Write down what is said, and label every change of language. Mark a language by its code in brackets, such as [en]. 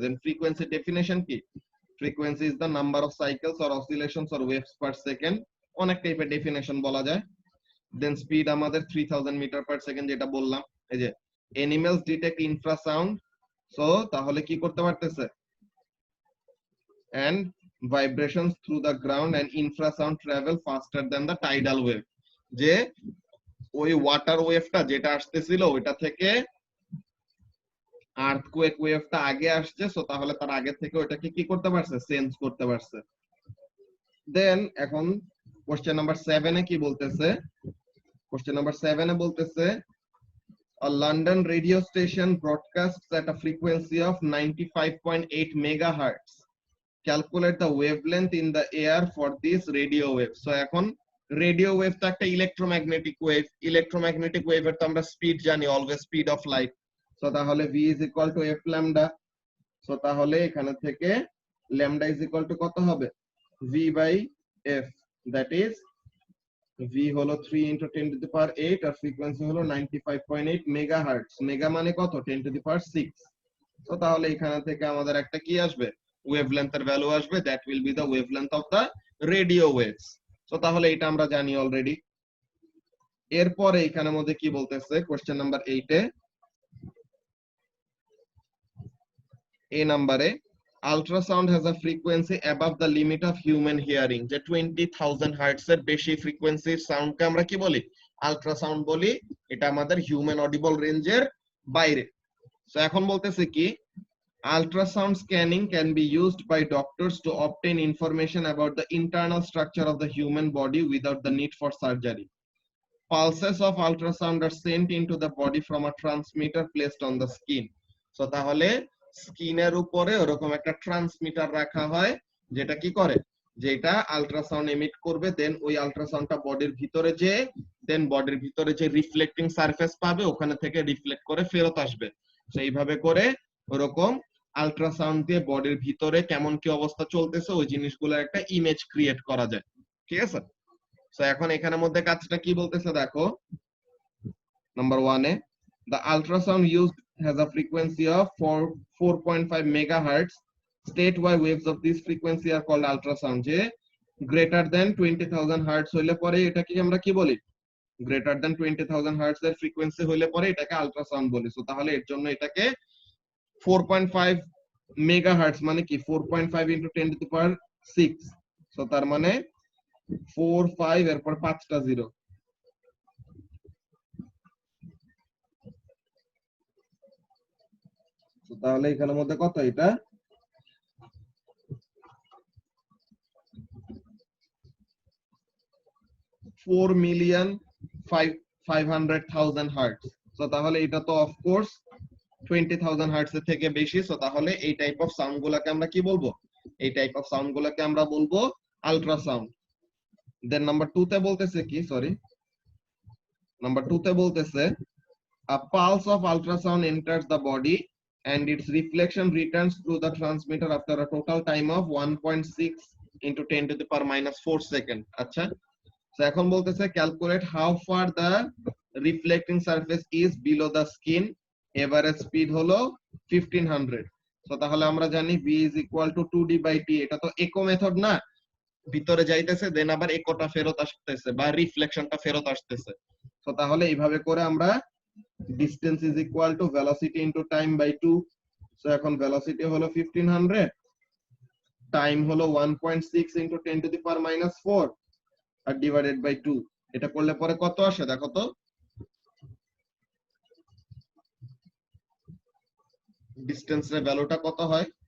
[en] Then frequency definition কি? Frequency is the number of cycles or oscillations or waves per second. [bn] অনেক টাইপের definition বলা যায়। দেন স্পিড আমাদের 3000 মিটার পার সেকেন্ড, যেটা বললাম। এই যে অ্যানিমালস ডিটেক্ট ইনফ্রাসাউন্ড, সো তাহলে কি করতে পারতেছে? [en] and vibrations through the ground and infrasound travel faster than the tidal wave. [bn] যে ওই ওয়াটার ওয়েভটা যেটা আসতেছিল ওইটা থেকে আর্থকোয়েক ওয়েভটা আগে আসছে, সো তাহলে তার আগে থেকে ওইটাকে কি করতে পারছে? সেন্স করতে পারছে। দেন এখন কোশ্চেন নাম্বার 7 এ কি বলতেছে? কোশ্চেন নাম্বার 7 এ বলতেছে [en] a London radio station broadcasts at a frequency of 95.8 megahertz. Calculate the wavelength in the air for this radio wave. [bn] So এখন রেডিও ওয়েভটা একটা ইলেকট্রোম্যাগনেটিক ওয়েভ। ইলেকট্রোম্যাগনেটিক ওয়েভের তো আমরা স্পিড জানি, always speed of light. [en] So তাহলে v is equal to f lambda. [bn] So তাহলে এখানে থেকে lambda is equal to কত হবে? [en] v by f, that is v হলো 3 into 10 to the power 8 আর frequency হলো 95.8 megahertz. [bn] মেগা মানে কত? 10 to the power 6। সো তাহলে এখানে থেকে আমাদের একটা কি আসবে? ওয়েভলেন্থ এর ভ্যালু আসবে, [en] That will be the wavelength of the radio waves. [bn] So তাহলে এটা আমরা জানি অলরেডি। এরপরে এখানের মধ্যে কি বলতেছে কোশ্চেন নাম্বার 8 এ, এ নাম্বারে [en] Ultrasound has a frequency above the limit of human hearing. [bn] যে 20000 হার্টজ এর বেশি ফ্রিকোয়েন্সির সাউন্ডকে আমরা কি বলি? আল্ট্রাসাউন্ড বলি। এটা আমাদের হিউম্যান অডিবল রেঞ্জের বাইরে। [en] So এখন বলতেছে কি, ultrasound scanning can be used by doctors to obtain information about the internal structure of the human body without the need for surgery. Pulses of ultrasound are sent into the body from a transmitter placed on the skin. [bn] So তাহলে স্কিনের উপরে ওরকম একটা transmitter রাখা হয়, যেটা কি করে, যেটা আল্ট্রাসাউন্ড এমিট করবে। দেন ওই আল্ট্রাসাউন্ডটা বডির ভিতরে যে, দেন বডির ভিতরে যে রিফ্লেক্টিং সারফেস পাবে ওখানে থেকে রিফ্লেক্ট করে ফেরত আসবে। তো এইভাবে করে ওরকম আল্ট্রাসাউন্ড দিয়ে বডির ভিতরে কেমন কি অবস্থা চলতেছে ওই জিনিসগুলোর একটা ইমেজ ক্রিয়েট করা যায়। ঠিক আছে? সো এখন এখানের মধ্যে কাজটা কি বলতেছে দেখো। [en] Number 1 এ the ultrasound used has a frequency of 4.5 megahertz. Statewide waves of this frequency are called ultrasound. [bn] যে [en] greater than 20000 hertz [bn] হইলে পরে এটাকে আমরা কি বলি? [en] greater than 20000 hertz [bn] এর ফ্রিকোয়েন্সি হইলে পরে এটাকে আল্ট্রাসাউন্ড বলি। সো তাহলে এর জন্য এটাকে 4.5 মেগাহার্টজ মানে কি? 4.5 into 10 to the power 6। So তার মানে 4 5 এরপর 5টা 0। তাহলে এখানের মধ্যে কত এটা 4,500,000 হার্টজ। তো তাহলে এটা তো অফকোর্স 20,000 হার্টজ এর থেকে বেশি। সো তাহলে এই টাইপ অফ সাউন্ড গুলাকে আমরা কি বলবো? এই টাইপ অফ সাউন্ড গুলাকে আমরা বলবো আল্ট্রাসাউন্ড। দেন নাম্বার 2 তে বলতেছে [en] কি, sorry, number 2 তে বলতেছে a pulse of ultrasound enters the body and its reflection returns through the transmitter after a total time of 1.6 into 10 to the power minus 4 second. আচ্ছা, so এখন বলতেছে calculate how far the reflecting surface is below the skin, average speed হলো 1500। so [bn] তাহলে আমরা জানি [en] v is equal to 2d by t। [bn] এটা তো echo method না, ভিতরে যাইতেছে দেন আবার একোটা ফেরত আসতেছে বা রিফ্লেকশনটা ফেরত আসতেছে। তো তাহলে এইভাবে করে আমরা [en] distance is equal to velocity into time by 2। so এখন velocity হলো 1500, time হলো 1.6 into 10 to the power minus 4 আর divided by 2। [bn] এটা করলে পরে কত আসে দেখো তো, ডিসটেন্স এর ভ্যালুটা কত হয়?